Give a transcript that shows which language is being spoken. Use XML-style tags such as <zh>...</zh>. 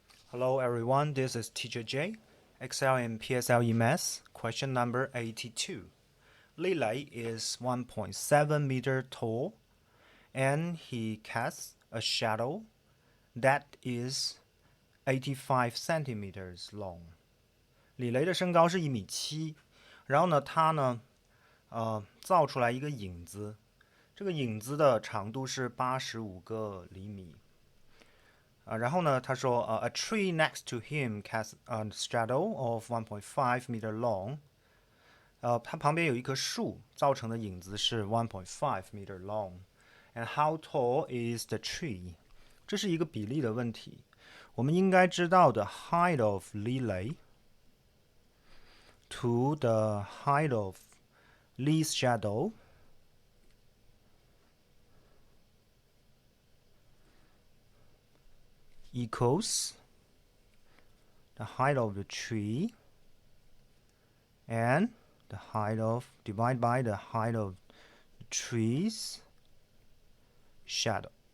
<en>Hello everyone, this is Teacher J. Excel in PSLE Math, question number 82. Lily is 1.7 meter tall and he casts a shadow that is 85 centimeters long.</en> <zh>李雷的身高是1.7米，然后呢，他呢，造出来一个影子，这个影子的长度是85个厘米。然后呢，他说，</zh> <en>a tree next to him casts a shadow of 1.5 meter long。</en> <zh>它旁边有一棵树，造成的影子是1.5</zh> <en>meter long。 And how tall is the tree？</en> <zh>这是一个比例的问题。我们应该知道的</zh> <en>height of Lily to the height of Lee's shadow equals the height of the tree and the height of divided by the height of the tree's shadow.</en>